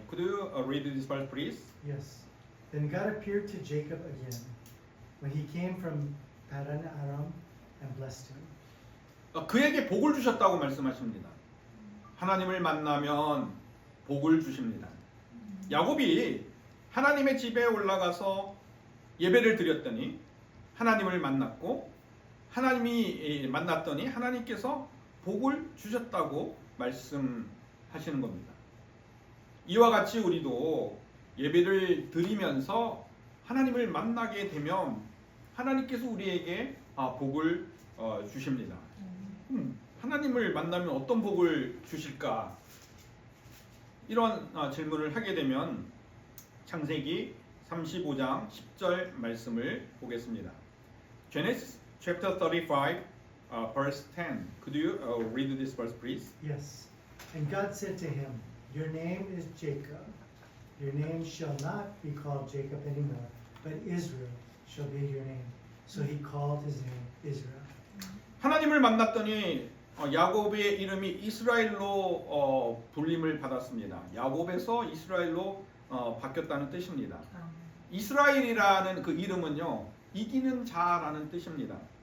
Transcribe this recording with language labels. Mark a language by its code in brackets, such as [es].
[en] Could you read this verse, please? Yes. Then God appeared to Jacob again when he came from Padan Aram and blessed him. [ko] 그에게 복을 주셨다고 말씀하십니다. 하나님을 만나면 복을 주십니다. 야곱이 하나님의 집에 올라가서 예배를 드렸더니 하나님을 만났고 하나님이 만났더니 하나님께서 복을 주셨다고 말씀하시는 겁니다. 이와 같이 우리도 예배를 드리면서 하나님을 만나게 되면 하나님께서 우리에게 복을 주십니다. 하나님을 만나면 어떤 복을 주실까? 이런 질문을 하게 되면 창세기 35장 10절 말씀을 보겠습니다. [en] Genesis chapter 35 verse 10. Could you read this verse please? Yes. And God said to him, Your name is Jacob. Your name shall not be called Jacob anymore, but Israel shall be your name. So he called his name Israel. [ko] 하나님을 만났더니 야곱의 이름이 이스라엘로 불림을 받았습니다. 야곱에서 이스라엘로 바뀌었다는 뜻입니다. 이스라엘이라는 그 이름은요, 이기는 자라는 뜻입니다.